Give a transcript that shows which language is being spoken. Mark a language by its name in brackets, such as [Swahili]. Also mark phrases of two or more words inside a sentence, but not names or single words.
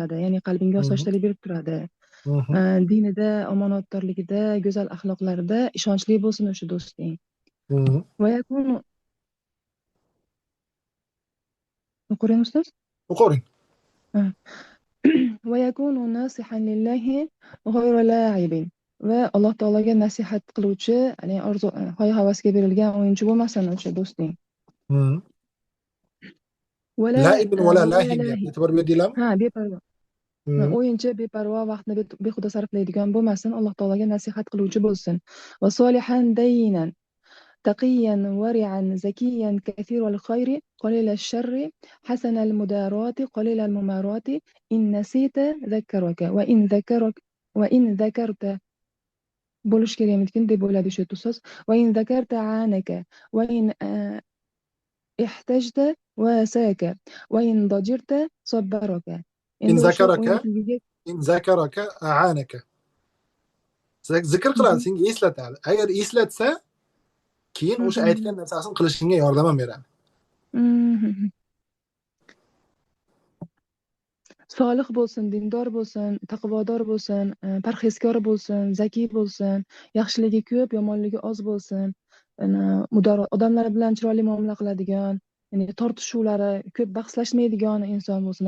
[Uzbek] Ya'ni qalbingga osoyishtalik berib turadi. dinida, omonatdorligida, go'zal axloqlarida ishonchli bo'lsin o'sha do'sting. [Arabic] ويكون [Uzbek] o'qiring ustoz. O'qiring. [Arabic] ويكون ناصحا لله غير لاعب. [Uzbek] Va Alloh taologa nasihat qiluvchi, ya'ni orzu, hoy-havasga berilgan o'yinchi bo'lmasin o'sha do'sting. [Arabic] لاعب ولا لاه deyapti. [Uzbek] E'tibor berdinglarmi? Ha, beparvo. O'yinchi, beparvo, vaqtni behuda sarflaydigan bo'lmasin, Alloh taologa nasihat qiluvchi bo'lsin. [Arabic] وصالحا دينا تقيا ورعا زكيا كثير الخير قليل الشر حسن المدارات قليل الممارات إن نسيت ذكرك وإن ذكرت [Uzbek] bo'lish kerak ekan deb o'yladi shu ustoz. [Arabic] وإن ذكرت عانك وإن احتجت واساك وإن ضجرت صبرك. إن ذكرك أعانك. [Uzbek] Zikr qiladi, senga eslatadi. Agar eslatsa, keyin o'sha aytgan narsasini qilishingga yordam beradi. Solih bo'lsin, dindor bo'lsin, taqvodor bo'lsin, parhezkor bo'lsin, zakiy bo'lsin, yaxshiligi ko'p, yomonligi oz bo'lsin, odamlar bilan chiroyli muomala qiladigan, ya'ni tortishuvlari ko'p, bahslashmaydigan inson bo'lsin.